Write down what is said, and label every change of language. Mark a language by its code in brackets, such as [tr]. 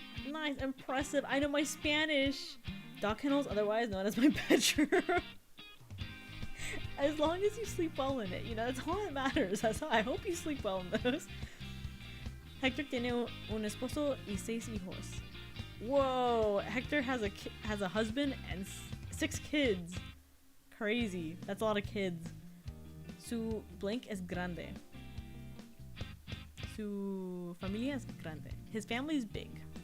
[en] Nice, impressive. I know my Spanish. Dog kennels, otherwise known as my bedroom. As long as you sleep well in it, you know, that's all that matters. I hope you sleep well in those. [es] Hector tiene un esposo y 6 hijos. [en] Whoa, Hector has a husband and 6 kids. Crazy. That's a lot of kids. [es] Su blank es grande. Su familia es grande. [en] His family is big.